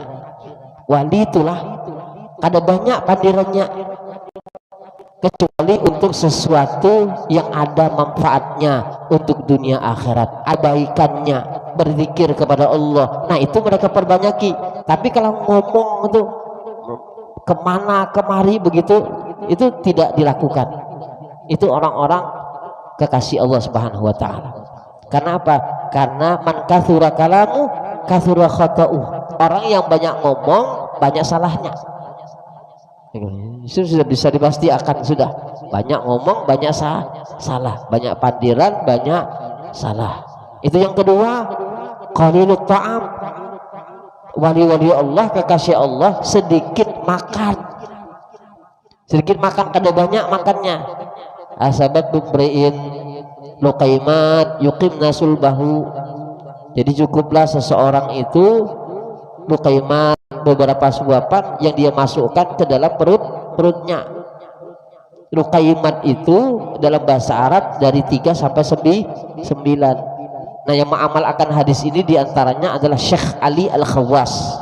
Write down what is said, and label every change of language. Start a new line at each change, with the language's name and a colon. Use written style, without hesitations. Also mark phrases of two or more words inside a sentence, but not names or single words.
Indonesian: Wali itulah kada banyak pandirannya, kecuali untuk sesuatu yang ada manfaatnya untuk dunia akhirat, abaikannya, berzikir kepada Allah. Nah itu mereka perbanyaki. Tapi kalau ngomong itu kemana kemari begitu, itu tidak dilakukan. Itu orang-orang kekasih Allah
Arabic: سبحانه وتعالى.
Indonesian: Karena apa? Karena
Arabic: من كثر كلامه كثر خطؤه.
Indonesian: Orang yang banyak ngomong banyak salahnya. Itu sudah bisa dipastikan, sudah banyak ngomong banyak salah, banyak pandiran banyak salah. Itu yang kedua,
Arabic: قليل الطعام.
Indonesian: Wali-wali Allah, kekasih Allah, sedikit makan, kada banyak makannya.
Arabic: بحسب امرئ لقيمات يقمن صلبه.
Indonesian: Jadi cukuplah seseorang itu luqaimat, beberapa suapan yang dia masukkan ke dalam perutnya. Luqaimat itu dalam bahasa Arab dari 3 sampai 9. Nah, yang mengamal akan hadis ini diantaranya adalah Syekh Ali Al-Khawwas.